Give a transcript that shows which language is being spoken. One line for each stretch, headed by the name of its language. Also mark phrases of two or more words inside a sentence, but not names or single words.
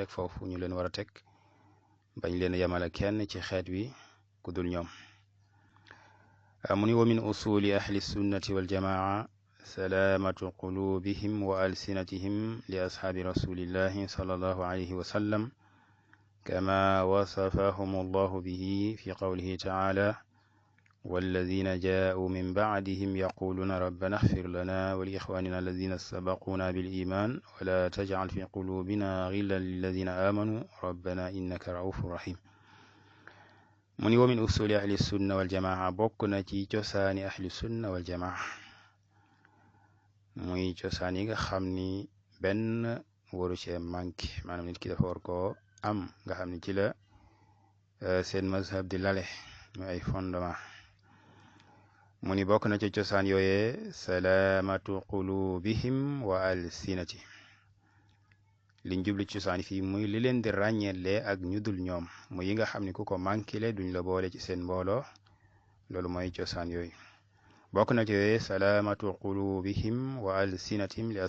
Wolof: teg foofu ñu leen war a teg bañ leen a yemale kenn ci xeet wi ku dul ñoom mu ni
Arabic: و من أصول أهل السنة والجماعة سلامة قلوبهم وألسنتهم لأصحاب رسول الله صلى الله عليه وسلم كما وصفهم الله به في قوله تعالى والذين جاءوا من بعدهم يقولون ربنا اغفر لنا ولإخواننا الذين سبقونا بالإيمان ولا تجعل في قلوبنا غلا للذين آمنوا ربنا إنك رؤوف رحيم من ومن أصول أهل السنة والجماعة
Wolof: bokk na ci cosaani
Arabic: أهل السنة والجماعة
Wolof: muy cosaan yi nga xam ni benn waru cee manqué maanaam nit ki dafa war koo am nga xam ni ci la seen mazhab di lale muy ay fondement mu ni bokk na ci cosaan yooyee
Arabic: سلامة قلوبهم وألسنة
Wolof: liñ jublu ci cosaan fii muy li leen di ràññeele ak ñu dul ñoom muy yi nga xam ni ku ko manqué duñ la boole ci seen mbooloo loolu mooy cosaan yooyu bokk na ci yooyee
Arabic: سلامة قلوبهم وألسنتهم ل